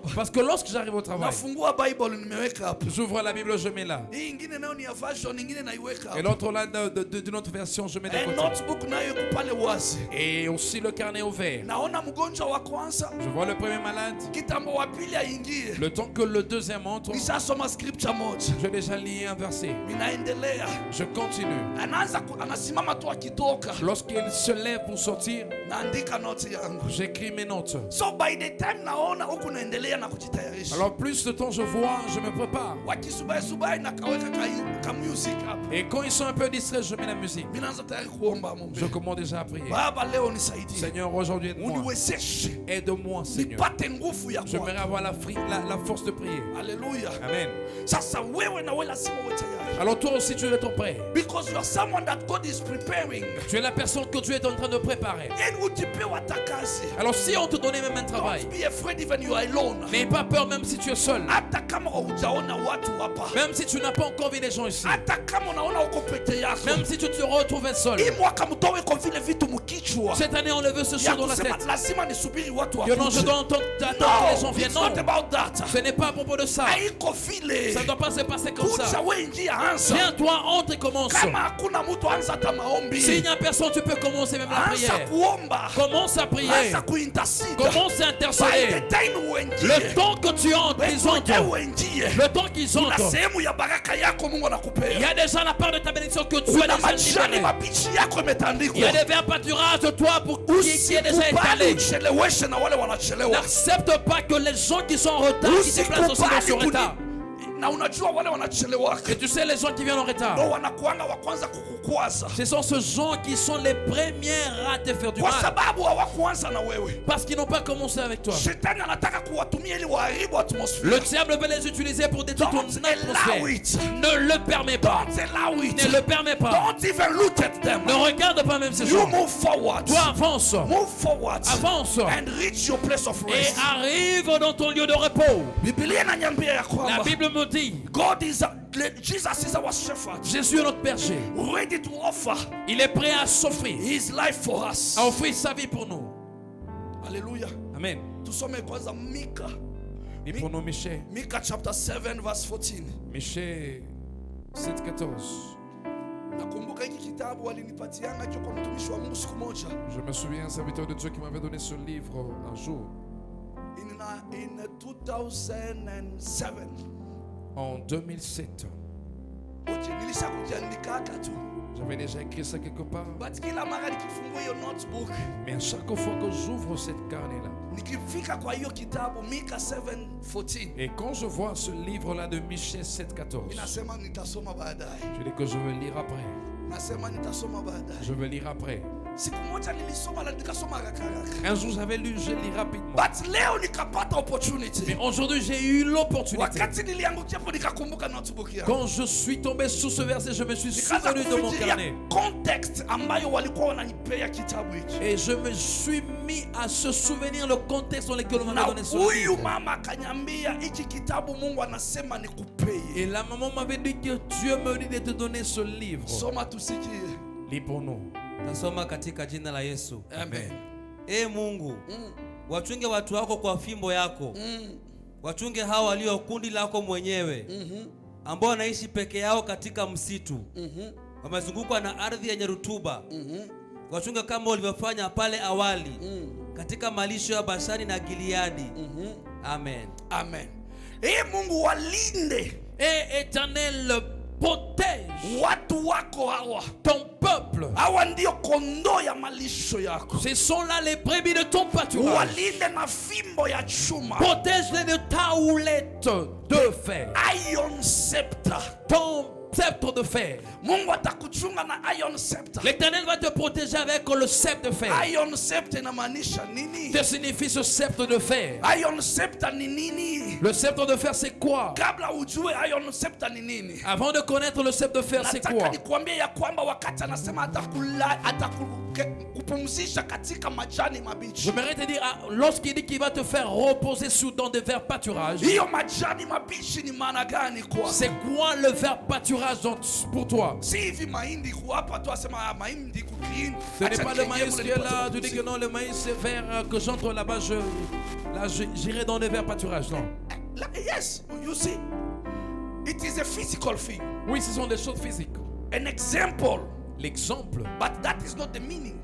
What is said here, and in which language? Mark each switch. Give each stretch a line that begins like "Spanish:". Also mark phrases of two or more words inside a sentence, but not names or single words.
French: Parce que lorsque j'arrive au travail,
Swahili: nafungua Bible nimeweka hapo.
French: j'ouvre la Bible, je mets là.
Swahili: Hii ingine nayo ni ya version nyingine naiweka
French: Et
Swahili: hapo.
French: l'autre là, d'une autre version, je mets de Eh, côté.
Swahili: notebook nayo iko pale wazi.
French: Et aussi le carnet ouvert.
Swahili: Naona mgonjwa wa kwanza,
French: Je vois le premier malade.
Swahili: kitambo wa pili aingie.
French: Le temps que le deuxième entre,
Swahili: Nishasoma scripture moja.
French: j'ai déjà lu un verset.
Swahili: Ninaendelea.
French: Je continue.
Swahili: Anasimama tu akitoka.
French: Lorsqu'il se lève pour sortir,
Swahili: Naandika note yangu.
French: j'écris mes notes.
English: So by the time
Swahili: naona huku naendelea na kujitayarisha.
French: Alors plus de temps je vois, je me prépare.
Swahili: Wakisubai na kaweka ka music hapo.
French: Et quand ils sont un peu distraits, je mets la musique.
Swahili: Minaanza tayari kuomba Mungu.
French: Je commence déjà à prier.
Swahili: Baba leo nisaidie.
French: Seigneur, aujourd'hui aide-moi.
Swahili: Uniwezeshe.
French: Aide-moi, Seigneur.
Swahili: Nipate nguvu ya
French: J'aimerais
Swahili: kuomba.
French: avoir la force de prier.
Swahili: Hallelujah.
French: Amen.
Swahili: Sasa wewe na wewe lazima uwe tayari.
French: Alors toi aussi, tu es ton prêt.
English: Because you are someone that God is preparing.
French: Tu es la personne que Dieu est en train de préparer.
Swahili: Yani ukipewa kazi.
French: Alors si on te donnait même un travail,
English: Don't be afraid even you are alone.
French: n'aie pas peur même si tu es seul.
Swahili: Hata kama hujaona watu hapa.
French: Même si tu n'as pas encore vu les gens ici.
Swahili: Hata kama unaona uko peke yako.
French: Même si tu te retrouves seul.
Swahili: Hii mwaka mtowe kwa vile vitu mkichwa.
French: Cette année, on levait ce
Swahili: Ya
French: chose dans la
Swahili: kusema
French: tête.
Swahili: lazima nisubiri watu
French: Que non, je
Swahili: wakuje.
French: dois attendre que les gens
English: No,
French: viennent.
English: it's
French: Non,
English: not about that.
French: ce n'est pas à propos de ça.
Swahili: Haiko vile.
French: Ça ne doit pas se passer comme
Swahili: Kuja
French: ça.
Swahili: wewe ingia anza.
French: Viens, toi, entre et commence.
Swahili: Kama hakuna mtu anza hata maombi.
French: S'il n'y a personne, tu peux commencer même la
Swahili: Anza
French: prière.
Swahili: kuomba.
French: Commence à prier.
Swahili: Anza kuintercede.
French: Commence à
English: By
French: intercéder.
English: the time uingie.
French: Le temps que tu entres, ils entrent.
Swahili: uingie.
French: Le temps qu'ils
Swahili: Na
French: entrent.
Swahili: sehemu ya baraka yako Mungu
French: Il y
Swahili: anakupea.
French: a déjà la part de ta bénédiction que Dieu a
Swahili: Kuna
French: déjà
Swahili: majani
French: libérée.
Swahili: mabichi yako
French: Il y a
Swahili: imetandikwa.
French: des verts pâturages de toi pour qui est déjà
Swahili: Usikubali
French: étalé.
Swahili: ucheleweshe na wale wanachelewa.
French: N'accepte pas que les gens qui sont en retard, qui se placent aussi dans ce retard.
Swahili: Na unajua wale wanachelewa.
French: Et tu sais, les gens qui viennent en retard,
Swahili: Ndio wanakuanga wa kwanza kukukwaza.
French: ce sont ces gens qui sont les premiers à te faire du
Swahili: Kwa
French: mal.
Swahili: sababu hawakuanza na wewe.
French: Parce qu'ils n'ont pas commencé avec toi.
Swahili: Shetani anataka kuwatumia ili waharibu atmosphere.
French: Le diable veut les utiliser pour détruire ton
English: Don't allow
French: atmosphère.
English: it.
French: Ne le permets pas.
English: Don't allow it.
French: Ne le permets pas.
English: Don't even look at them.
French: Ne regarde pas même ces
English: You
French: gens.
English: move forward.
French: Toi, avance.
English: Move forward.
French: Avance.
English: And reach your place of
French: Et
English: rest.
French: arrive dans ton lieu de repos.
Swahili: Biblia inaniambia ya
French: La
Swahili: kwamba
French: Bible me dit,
English: Jesus is our shepherd,
French: Jésus est notre berger.
English: ready to offer
French: Il est prêt à s'offrir,
English: his life for us.
French: à offrir sa vie pour nous.
Swahili: Hallelujah.
French: Amen.
Swahili: Tusome kwanza Mika.
French: Et pour nous, Michel.
English: Mika chapter 7 verse 14.
French: Michel 7:14.
Swahili: Nakumbuka hiki kitabu walinipatianga hicho kwa mtumishi wa Mungu siku moja.
French: Je me souviens, un serviteur de Dieu qui m'avait donné ce livre un jour,
English: In 2007.
French: en 2007.
Swahili: Oje nilisha kujiandikaka tu.
French: J'avais déjà écrit ça quelque part.
Swahili: But kila mara nikifungua hiyo notebook,
French: Mais à chaque fois que j'ouvre cette carnet-là,
Swahili: nikifika kwa hiyo kitabu Mika 7:14,
French: et quand je vois ce livre-là de Michel 7:14,
Swahili: ninasema nitasoma baadaye.
French: je dis que je vais lire après.
Swahili: Nasema nitasoma baadaye.
French: Je vais lire après.
Swahili: Siku moja nilisoma na nikasoma haraka haraka.
French: Un jour j'avais lu, je lis rapidement.
Swahili: But leo nikapata opportunity.
French: Mais aujourd'hui j'ai eu l'opportunité.
Swahili: Wakati niliangukia hapo nikakumbuka notebook yangu.
French: Quand je suis tombé sur ce verset, je me suis
Swahili: Nikaanza
French: souvenu de mon
Swahili: kufikiria
French: carnet.
Swahili: context ambayo walikuwa wananipea kitabu hiki.
French: Et je me suis mis à se souvenir le contexte dans lequel on
Swahili: Na
French: m'avait donné ce
Swahili: huyu
French: livre.
Swahili: mama akaniambia hiki kitabu Mungu anasema nikupee.
French: Et la maman m'avait dit que Dieu me dit de te donner ce livre.
Swahili: Soma tusikie.
French: Lis pour nous.
Swahili: Tasoma katika jina la Yesu. Amen. Ee Mungu, wachunge watu wako kwa fimbo yako. Wachunge hao walio kundi lako mwenyewe, ambao wanaishi peke yao katika msitu. Wamezungukwa na ardhi yenye rutuba. Wachunge kama ulivyofanya pale awali, katika malisho ya Bashani na Gileadi. Amen. Amen. Mungu walinde
French: Et Éternel, protège
Swahili: watu wako hawa.
French: ton peuple.
Swahili: Hawa ndio kondoo ya malisho yako.
French: Ce sont là les brebis de ton pâturage.
Swahili: Walinde na fimbo ya chuma.
French: Protège-les de ta houlette de fer.
English: Iron scepter.
French: Ton sceptre de fer.
Swahili: Mungu atakuchunga na
English: iron scepter.
French: L'Éternel va te protéger avec le sceptre de fer.
English: Iron scepter
Swahili: inamaanisha nini?
French: Que signifie ce sceptre de fer?
English: Iron scepter
Swahili: ni nini?
French: Le sceptre de fer, c'est quoi?
Swahili: Kabla ujue
English: iron scepter
Swahili: ni nini,
French: Avant de connaître le sceptre de fer, c'est
Swahili: nataka
French: quoi?
Swahili: nikwambie ya kwamba wakati anasema atakupumzisha katika majani mabichi.
French: J'aimerais te dire, lorsqu'il dit qu'il va te faire reposer dans des verts pâturages,
Swahili: Hiyo majani mabichi ni maana gani kwa?
French: c'est quoi le vert pâturage pour toi?
Swahili: Si hivi mahindi hapa tu asema mahindi ku green.
French: Ce n'est pas le maïs qui est là, tu dis que non, le maïs c'est vert, que j'entre là-bas, j'irai dans les verts pâturages. Non.
English: Yes, you see. It is a physical thing.
French: Oui, ce sont des choses physiques.
English: An example.
French: L'exemple,
English: But that is not the meaning.